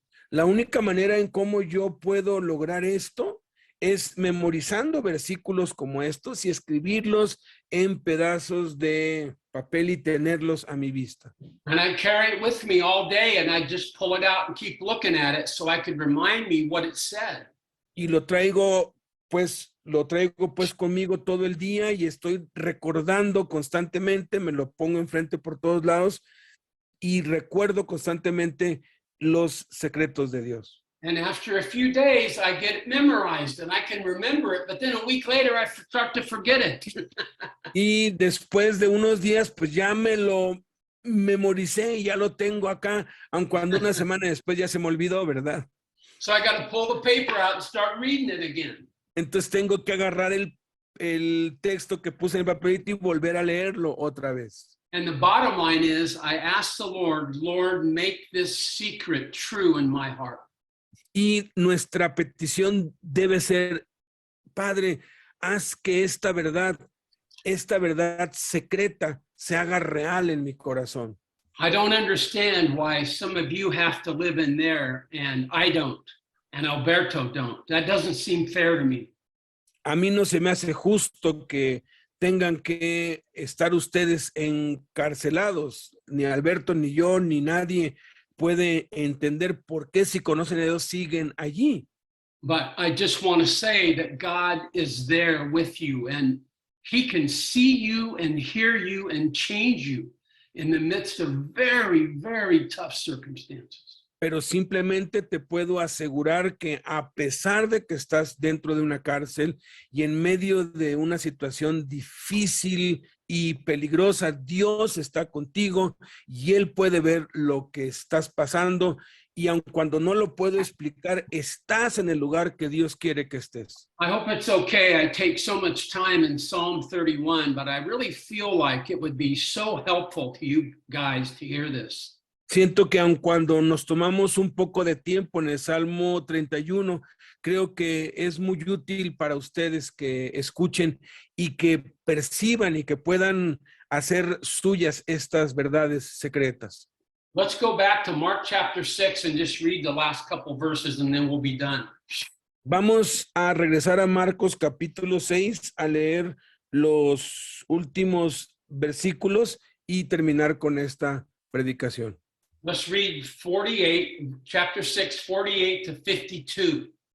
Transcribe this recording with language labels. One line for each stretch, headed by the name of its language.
Spanish: La única manera en cómo yo puedo lograr esto es memorizando versículos como estos y escribirlos en pedazos de papel y tenerlos a mi vista.
English: And I carry it with me all day and I just pull it out and keep looking at it so I could remind me what it said.
Spanish: Y lo traigo pues conmigo todo el día y estoy recordando constantemente, me lo pongo enfrente por todos lados y recuerdo constantemente los secretos de Dios.
English: And after a few days, I get it memorized and I can remember it, but then a week later, I start to forget it.
Spanish: Y después de unos días, pues ya me lo memoricé y ya lo tengo acá, aun cuando una semana después ya se me olvidó, ¿verdad?
English: So I got to pull the paper out and start reading it again.
Spanish: Entonces tengo que agarrar el texto que puse en el papelito y volver a leerlo otra vez.
English: And the bottom line is, I ask the Lord, Lord, make this secret true in my heart.
Spanish: Y nuestra petición debe ser, Padre, haz que esta verdad secreta se haga real en mi corazón.
English: I don't understand why some of you have to live in there and I don't, and Alberto don't. That doesn't seem fair to me.
Spanish: A mí no se me hace justo que tengan que estar ustedes encarcelados. Ni Alberto, ni yo, ni nadie puede entender por qué si conocen a Dios siguen allí.
English: But I just want to say that God is there with you and he can see you and hear you and change you in the midst of very, very tough circumstances.
Spanish: Pero simplemente te puedo asegurar que a pesar de que estás dentro de una cárcel y en medio de una situación difícil y peligrosa, Dios está contigo y Él puede ver lo que estás pasando y aun cuando no lo puedo explicar, estás en el lugar que Dios quiere que estés.
English: I hope it's okay. I take so much time in Psalm 31, but I really feel like it would be so helpful to you guys to hear this.
Spanish: Siento que aun cuando nos tomamos un poco de tiempo en el Salmo 31, creo que es muy útil para ustedes que escuchen y que perciban y que puedan hacer suyas estas verdades secretas.
English: Let's go back to Mark chapter 6 and just read the last couple verses and then we'll be done.
Spanish: Vamos a regresar a Marcos capítulo 6 a leer los últimos versículos y terminar con esta predicación.
English: Let's read 48, chapter 6, 48 to 52.